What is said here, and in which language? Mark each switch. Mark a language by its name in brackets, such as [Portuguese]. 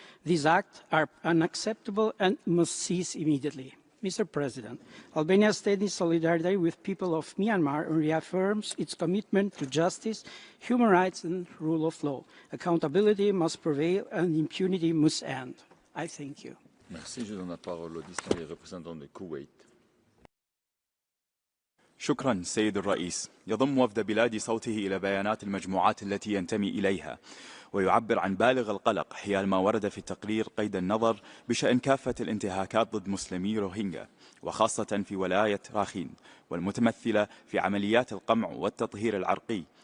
[English] These acts are unacceptable and must cease immediately. Mr. President, Albania stands in solidarity with people of Myanmar and reaffirms its commitment to justice, human rights, and rule of law. Accountability must prevail and impunity must end. I thank you. [French] Merci. Je donne la parole au distingué représentant de Koweït. [Arabic] شكرا سيد الرئيس. يضم وفد بلادي صوته إلى بيانات المجموعات التي ينتمي إليها ويعبر عن بالغ القلق حيال ما ورد في التقرير قيد النظر بشأن كافة الانتهاكات ضد مسلمي روهينجا وخاصة في ولاية راخين والمتمثلة في عمليات القمع والتطهير العرقي